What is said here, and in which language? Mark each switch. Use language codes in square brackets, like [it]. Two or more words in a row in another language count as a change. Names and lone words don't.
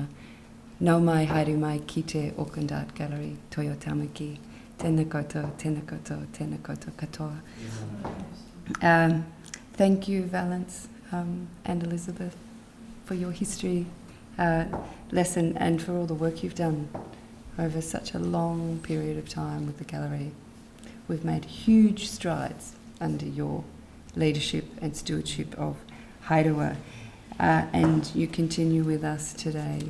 [mi] Nau mai haere mai ki te Auckland Art Gallery, Toi Tamaki, tēnā koutou, tēnā koutou, tēnā koutou katoa. [en] Thank you, Valence and Elizabeth, for your history lesson and for all the work you've done over such a long period of time with the gallery. We've made huge strides under your leadership and stewardship of Haerewa, and you continue with us today.